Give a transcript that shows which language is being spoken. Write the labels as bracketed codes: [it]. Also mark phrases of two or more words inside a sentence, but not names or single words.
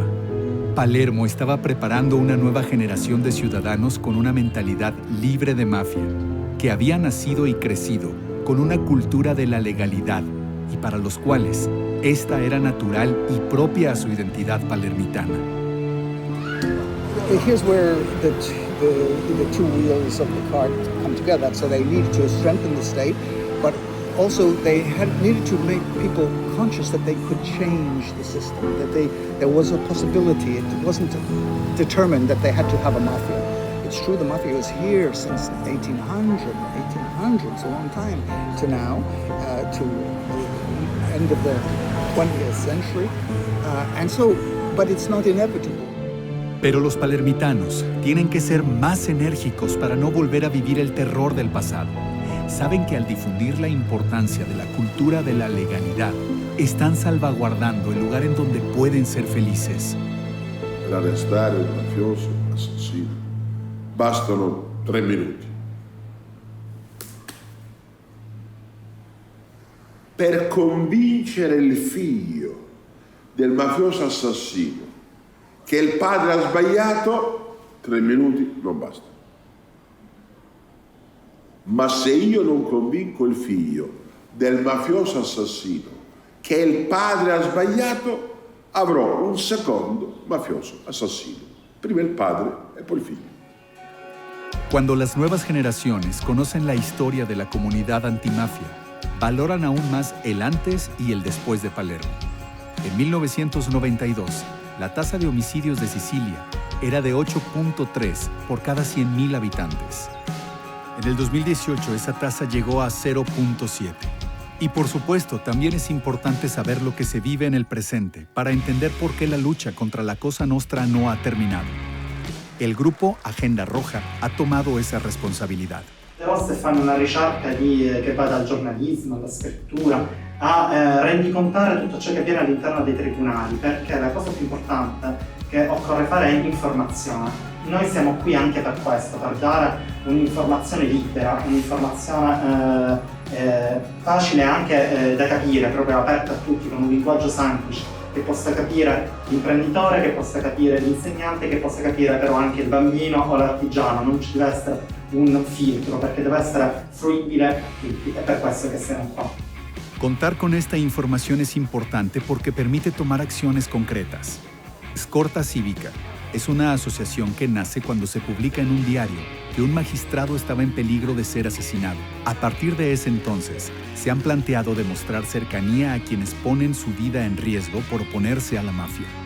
[es] Palermo estaba preparando una nueva generación de ciudadanos con una mentalidad libre de mafia, que había nacido y crecido con una cultura de la legalidad y para los cuales esta era natural y propia a su identidad palermitana. [en] here's where the two wheels of the cart come together. So they need to strengthen the state, but also they needed to make people conscious that they could change the system, that there was a possibility. It wasn't determined that they had to have a mafia. It's true the mafia was here since 1800s, a long time, to now, to the end of the 20th century. But it's not inevitable. [es] Pero los palermitanos tienen que ser más enérgicos para no volver a vivir el terror del pasado. Saben que al difundir la importancia de la cultura de la legalidad, están salvaguardando el lugar en donde pueden ser felices. [it] Per arrestare un mafioso assassino bastano 3 minuti. Per convincere il figlio del mafioso assassino che il padre ha sbagliato, 3 minuti non bastano. Ma se io non convinco il figlio del mafioso assassino che il padre ha sbagliato, avrò un secondo mafioso assassino. Prima il padre e poi il figlio. [es] Cuando las nuevas generaciones conocen la historia de la comunidad antimafia, valoran aún más el antes y el después de Palermo. En 1992, la tasa de homicidios de Sicilia era de 8.3 por cada 100.000 habitantes. En el 2018, esa tasa llegó a 0.7. Y por supuesto, también es importante saber lo que se vive en el presente para entender por qué la lucha contra la Cosa Nostra no ha terminado. El grupo Agenda Roja ha tomado esa responsabilidad. [it] Le vostre fanno una ricerca che va dal giornalismo alla scrittura a rendicontare tutto ciò che avviene all'interno dei tribunali, perché la cosa più importante che occorre fare è informazione. Noi siamo qui anche per questo, per dare un'informazione libera, un'informazione facile anche da capire, proprio aperta a tutti, con un linguaggio semplice, che possa capire l'imprenditore, che possa capire l'insegnante, che possa capire però anche il bambino o l'artigiano. Non ci deve essere un filtro, perché [es] debe ser [it] fruible a tutti, è per questo che siamo qua. [es] Contar con esta información es importante porque permite tomar acciones concretas. Scorta Cívica es una asociación que nace cuando se publica en un diario que un magistrado estaba en peligro de ser asesinado. A partir de ese entonces, se han planteado demostrar cercanía a quienes ponen su vida en riesgo por oponerse a la mafia.